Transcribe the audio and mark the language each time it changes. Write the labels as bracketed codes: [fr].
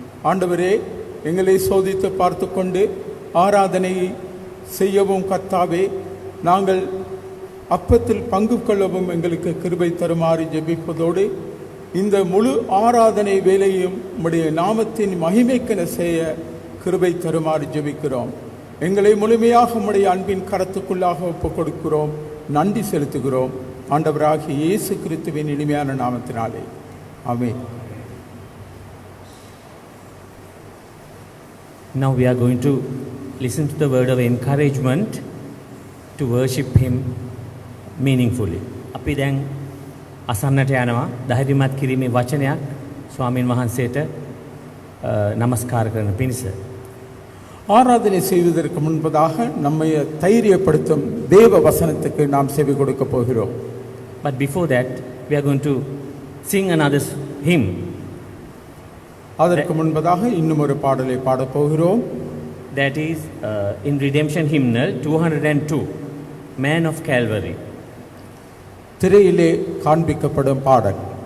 [ta] ஆண்டவரே, எங்களை சோதித்து பார்த்து கொண்டு ஆராதனையை செய்யவும் கர்த்தாவே, நாங்கள் அப்பத்தில் பங்கு கொள்ளவும் எங்களுக்கு கிருபை தருமாறு ஜெபிப்பதோடு இந்த முழு ஆராதனை வேலையும் உம்முடைய நாமத்தின் மகிமைக்கென செய்ய கிருபை தருமாறு ஜெபிக்கிறோம். எங்களை முழுமையாக உம்முடைய அன்பின் கரத்துக்குள்ளாக ஒப்புக் கொடுக்கிறோம், நன்றி செலுத்துகிறோம். ஆண்டவராகிய இயேசு கிறிஸ்துவின் இனிமையான நாமத்தினாலே ஆமென். [en] Now we are going to listen to the word of encouragement to worship him meaningfully. [si] අපි දැන් අසන්නට යනවා ධෛර්යමත් කිරීමේ වචනයක් ස්වාමින් වහන්සේට নমස්කාර කරන පිණිස. [ta] ஆராதனை செய்வதற்கு முன்பதாக நம்மை தைரியப்படுத்தும் தேவ வசனத்துக்கு நாம் செவி கொடுக்க போகிறோம். [en] But before that we are going to sing another hymn. [ta] அதற்கு முன்பதாக இன்னும் ஒரு பாடலை பாடப் போகிறோம். [en] That is in Redemption Hymnal 202, Man of Calvary. [ta] திரையிலே காண்பிக்கப்படும் பாடல்.